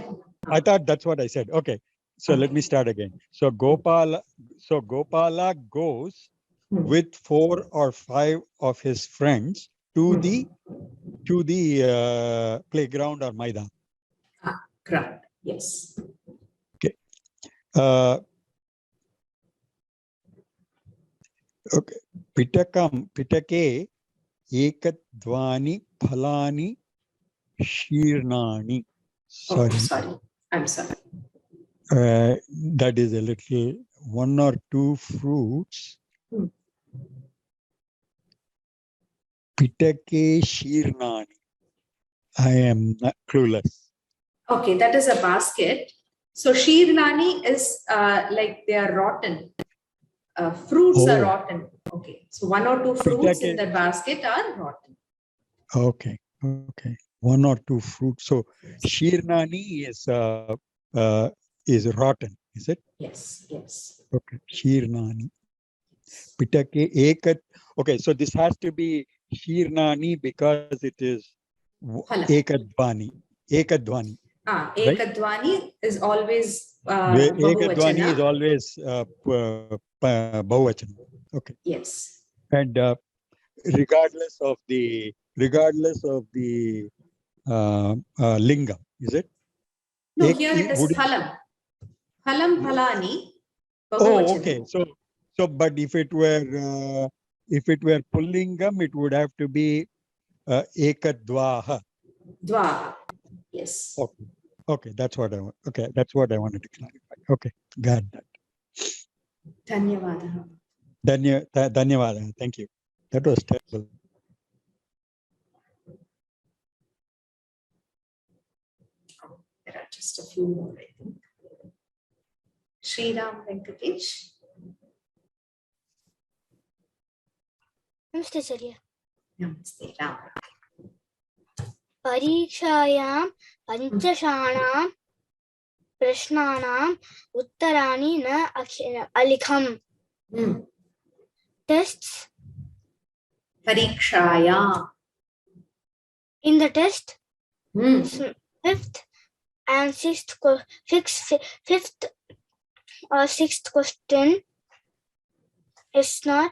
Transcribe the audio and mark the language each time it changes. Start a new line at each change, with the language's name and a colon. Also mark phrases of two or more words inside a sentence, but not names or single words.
English: I thought that's what I said. Okay, so let me start again. So Gopala goes with 4 or 5 of his friends to the playground or Maidan. Ground. Yes. Okay. Okay.
Sanskrit: Pitake ekadvani phalani shirnani.
English: Sorry. Oh, sorry. I'm sorry. That is a little 1 or 2 fruits.
Sanskrit: Pitake shirnani.
English: I am not clueless. Okay, that is a basket. So shirnani is like they are rotten. Fruits are rotten. Okay, so 1 or 2 fruits in the basket are rotten. Okay, okay, 1 or 2 fruits. So shirnani is rotten, is it? Yes, yes.
Sanskrit: Okay, shirnani. Pitake ekat.
English: Okay, so this has to be shirnani because it is ekadvani.
Sanskrit: Ekadvani.
English: Ekadvani is always Ekadvani is always bahuvachana. Okay. Yes. And regardless of the lingam, is it? No, here it is phalam.
Sanskrit: Phalam phalani.
English: Oh, okay. So but if it were pullingam, it would have to be ekadvaha. Dvaha. Yes. Okay, that's what I want. Okay, that's what I wanted to clarify. Okay, got that.
Sanskrit: Dhanyavadaha.
English: Dhanyavadaha. Thank you. That was terrible. There are just a few more, I think. Sriram Venkatesh. Namaste, Acharya. Namaste, Ram.
Sanskrit: परीक्षायां पञ्चषाणां प्रश्नानाम् उत्तराणि न अलिखम्.
English: Tests.
Sanskrit: Parikshaya.
English: In the test, fifth and sixth or sixth question is not